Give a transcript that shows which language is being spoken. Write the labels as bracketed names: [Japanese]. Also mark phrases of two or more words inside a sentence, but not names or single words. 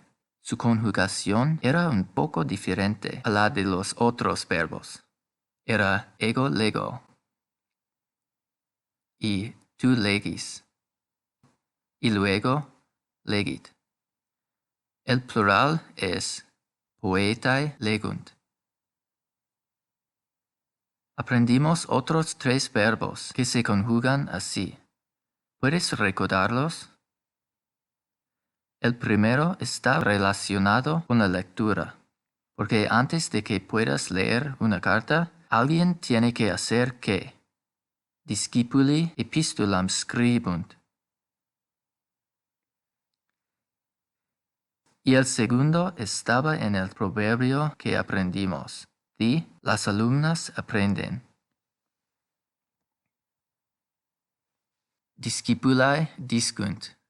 [Spanish] Su conjugación era un poco diferente a la de los otros verbos. Era [Latin] ego lego [Spanish] y [Latin] tu legis. [Spanish] Y luego legit. El plural es [Latin] poetae legunt. [Spanish] Aprendimos otros 3 verbos que se conjugan así. ¿Puedes recordarlos? El primero está relacionado con la lectura, porque antes de que puedas leer una carta, alguien tiene que hacer ¿qué? [Latin] Discipuli epistulam scribunt. [Spanish] Y el segundo estaba en el proverbio que aprendimos. Las alumnas aprenden. [Latin] Discipulae discunt.